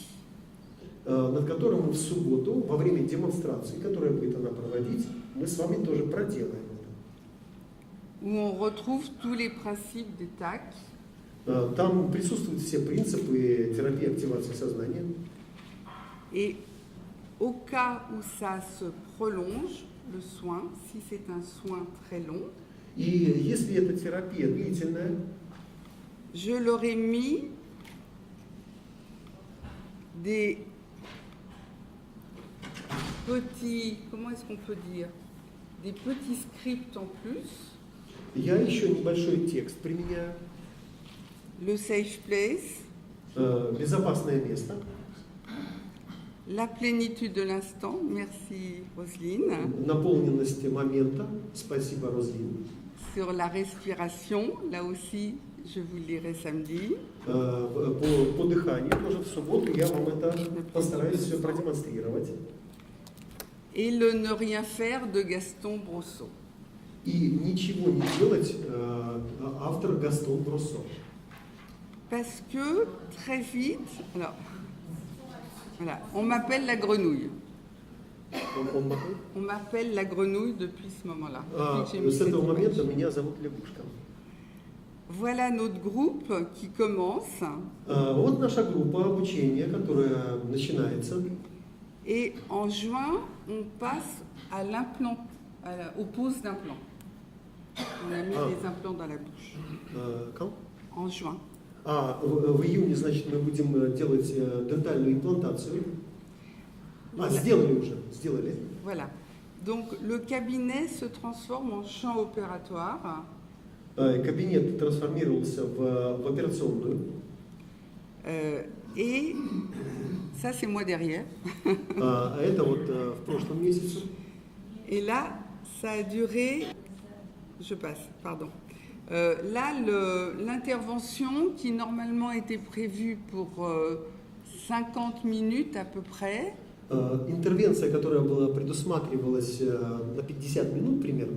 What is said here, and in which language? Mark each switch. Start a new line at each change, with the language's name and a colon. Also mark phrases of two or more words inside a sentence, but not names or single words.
Russian: Над которым мы в субботу, во время демонстрации, которая будет она проводить, мы с вами тоже проделаем это.
French: Où on retrouve tous les principes des TAC.
Russian: Там присутствуют все принципы терапии активации сознания.
French: Et au cas où ça se prolonge, le soin, si c'est un soin très long,
Russian: И если эта терапия длительная,
French: je leur ai mis des petits, comment est-ce qu'on peut dire, des petits scripts en plus,
Russian: я еще небольшой текст применяю.
English: le safe place,
Russian: Безопасное место,
French: la plénitude de l'instant, merci Roselyne,
Russian: наполненность момента, спасибо, Розлин,
French: sur la respiration, là aussi je vous le lirai samedi,
Russian: по дыханию, тоже в субботу я вам это постараюсь все продемонстрировать.
French: et le ne rien faire de Gaston Brosseau.
Russian: И ничего не делать, автор Гастон Бруссо.
French: Parce que très vite, alors, voilà, on m'appelle la grenouille. On m'appelle la grenouille depuis ce moment-là. Depuis que j'ai mis
Russian: С
French: cette
Russian: этого
French: image.
Russian: момента меня зовут Лягушка.
French: Voilà notre groupe qui commence.
Russian: Вот наша группа обучения, которая начинается.
French: Et en juin, on passe à l'implant, aux poses d'implants. On a mis des implants dans la bouche. Quand? En juin.
Russian: В июне, значит, мы будем делать дентальную имплантацию. Сделали.
French: Voilà. Donc le cabinet se transforme en champ opératoire.
Russian: Кабинет трансформировался в операционную.
French: Et ça, c'est moi derrière.
Russian: Это вот в прошлом месяце.
French: Et là, ça a duré. Je passe, pardon. Là, l'intervention qui normalement était prévue pour 50 minutes à peu près,
Russian: Интервенция, которая была предусматривалась на 50 минут примерно,